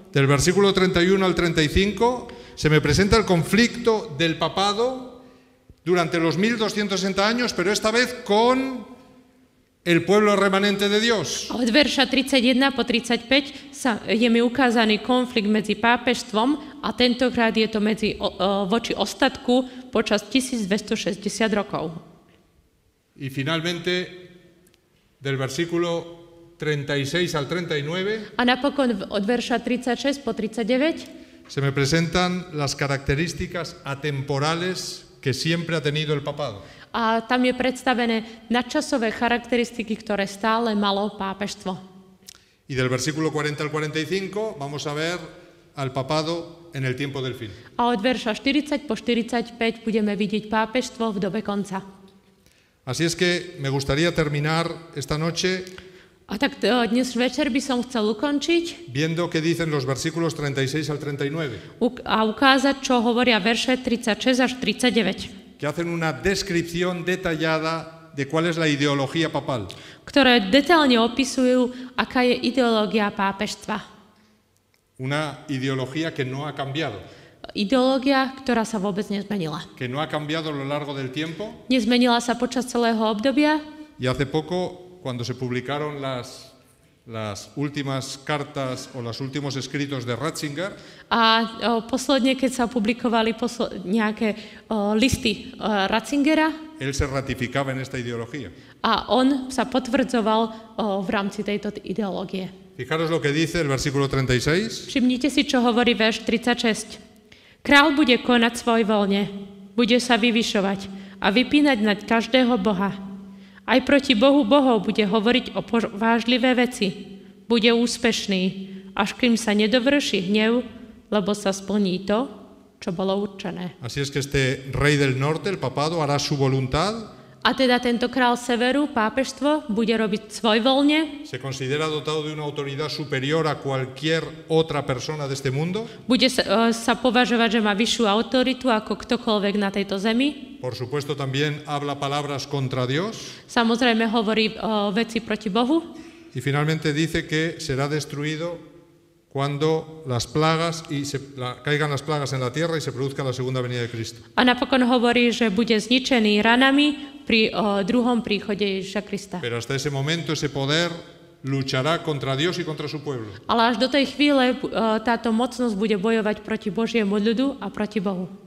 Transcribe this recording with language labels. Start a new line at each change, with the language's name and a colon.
Spanish: Del versículo 31 al 35 se me presenta el conflicto del papado durante los 1260 años, pero esta vez con el pueblo remanente de Dios.
Slovak: Od verša 31 po 35 je mi ukázaný konflikt medzi pápežstvom a tentokrát je to voči ostatku počas 1260 rokov.
Spanish: Y finalmente del versículo 36 al 39
Slovak: a napokon od verša 36 po 39
Spanish: se me presentan las características atemporales que siempre ha tenido el papado.
Slovak: A tam je predstavené nadčasové charakteristiky, ktoré stále malo pápežstvo.
Spanish: Y del versículo 40 al 45 vamos a ver al papado en el tiempo del fin.
Slovak: A od verša 40 po 45 budeme vidieť pápežstvo v dobe konca.
Spanish: Así es que me gustaría terminar esta noche
Slovak: A tak dnes večer by som chcel ukončiť
Spanish: viendo qué dicen los versículos 36 al 39.
Slovak: a ukázať, čo hovoria verše 36 až 39.
Spanish: Que hacen una descripción detallada de cuál es la ideología papal.
Slovak: Ktoré detailne opisujú, aká je ideológia pápežstva.
Spanish: Una ideología que no ha cambiado.
Slovak: Ideológia, ktorá sa vôbec nezmenila.
Spanish: Que no ha cambiado a lo largo del tiempo.
Slovak: Nezmenila sa počas celého obdobia.
Spanish: Y hace poco, cuando se publicaron las últimas cartas o los últimos escritos de Ratzinger,
Slovak: a posledne, keď sa publikovali nejaké listy Ratzingera,
Spanish: él se ratificaba en esta ideología.
Slovak: A on sa potvrdzoval v rámci tejto ideológie.
Spanish: Fijaros lo que dice el versículo 36.
Slovak: Všimnite si, čo hovorí verš 36. Král bude konať svoj voľne, bude sa vyvyšovať a vypínať nad každého boha. Aj proti Bohu bohov bude hovoriť o vážlivé veci. Bude úspešný, až kým sa nedovrší hnev, lebo sa splní to, čo bolo určené.
Spanish: Así es que este rey del norte, el papado, hará su voluntad.
Slovak: A teda tento král severu, pápežstvo, bude robiť svojvoľne.
Spanish: Se considera dotado de una autoridad superior a cualquier otra persona de este mundo.
Slovak: Bude sa považovať, že má vyššiu autoritu ako ktokoľvek na tejto zemi.
Spanish: Por supuesto también habla palabras contra Dios.
Slovak: Samozrejme hovorí veci proti Bohu.
Spanish: Y finalmente dice que será destruido cuando las plagas caigan las plagas en la tierra y se produzca la segunda venida de Cristo.
Slovak: A napokon hovorí, že bude zničený ranami pri druhom príchode Ježiša Krista.
Spanish: Pero hasta ese momento ese poder luchará contra Dios y contra su pueblo.
Slovak: Ale až do tej chvíle táto mocnosť bude bojovať proti Božiemu ľudu a proti Bohu.